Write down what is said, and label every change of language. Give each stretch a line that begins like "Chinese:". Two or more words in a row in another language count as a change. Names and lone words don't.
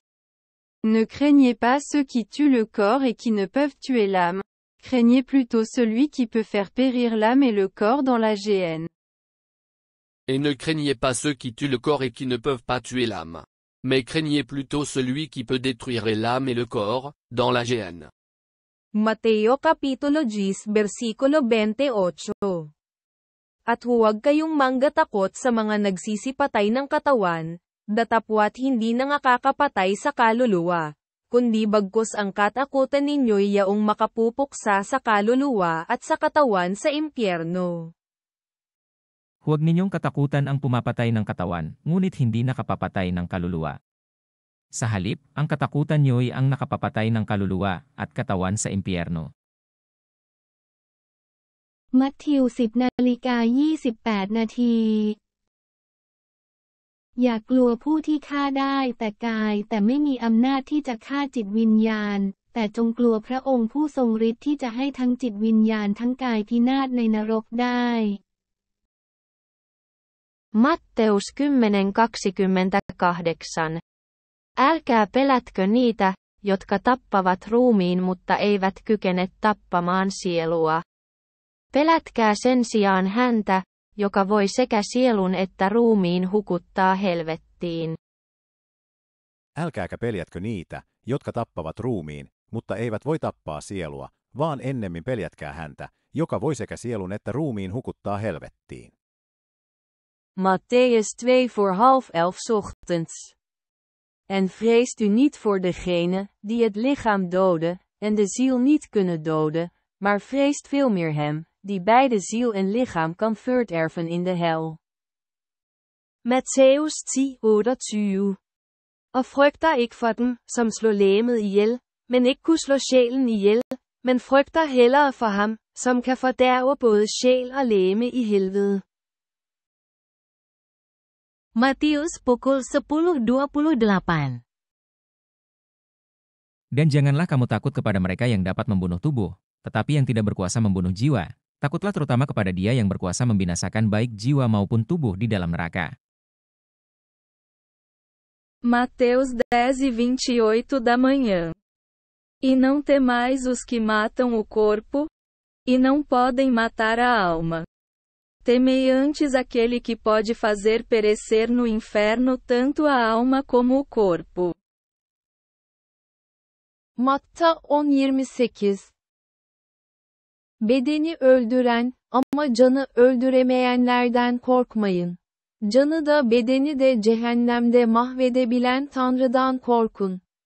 French: Ne craignez pas ceux qui tuent le corps et qui ne peuvent tuer l'âme. Craignez plutôt celui qui peut faire périr l'âme et le corps dans la géhenne. Et ne craignez pas ceux qui tuent le corps et qui ne peuvent pas tuer l'âme. Mais craignez plutôt celui qui peut détruire l'âme et le corps, dans la géhenne.
Filipino: Mateo Kapitulo 10 versikulo 28. At huwag kayong manggatakot sa mga nagsisipatay ng katawan, datapwat hindi nakakapatay sa kaluluwa, kundi bagkus ang katakutan ninyo'y yaong makapupuksa sa kaluluwa at sa katawan sa impyerno. Huwag ninyong katakutan ang pumapatay ng katawan, ngunit hindi nakapapatay ng kaluluwa. Sa halip, ang katakutan niyo'y ang nakapapatay ng kaluluwa at katawan sa impyerno.
Thai: มัทธิว 10:28 นาที อย่ากลัวผู้ที่ฆ่าได้แต่กายแต่ไม่มีอำนาจที่จะฆ่าจิตวิญญาณแต่จงกลัวพระองค์ผู้ทรงฤทธิ์ที่จะให้ทั้งจิตวิญญาณทั้งกายพินาศในนรกได้
Finnish: Matteus 10:28. Älkää pelätkö niitä, jotka tappavat ruumiin mutta eivät kykene tappamaan sielua. Pelätkää sen sijaan häntä, joka voi sekä sielun että ruumiin hukuttaa helvettiin. Älkääkä peljätkö niitä, jotka tappavat ruumiin, mutta eivät voi tappaa sielua, vaan ennemmin peljätkää häntä, joka voi sekä sielun että ruumiin hukuttaa helvettiin.
Dutch: Matthäus 2:10 ochtends. En vreest u niet voor degene, die het lichaam doden, en de ziel niet kunnen doden, maar vreest veel meer hem, die beide ziel en lichaam kan verderven in de hel.
Danish: Matthæus 10:28. Og frygter ikke for dem, som slår legemet ihjel, men ikke kunne slå sjælen ihjel, men frygter hellere for ham, som kan fordærve både sjæl og legeme i helvede.
Indonesian: Matius pukul 10:28. Dan janganlah kamu takut kepada mereka yang dapat membunuh tubuh, tetapi yang tidak berkuasa membunuh jiwa. Takutlah terutama kepada Dia yang berkuasa membinasakan baik jiwa maupun tubuh di dalam neraka.
Portuguese: Mateus 10:28 da manhã. E não temais os que matam o corpo, e não podem matar a alma. Temei antes aquele que pode fazer perecer no inferno tanto a alma como o corpo.
Turkish: Matta 10:28. Bedeni öldüren, ama canı öldüremeyenlerden korkmayın. Canı da bedeni de cehennemde mahvedebilen Tanrı'dan korkun.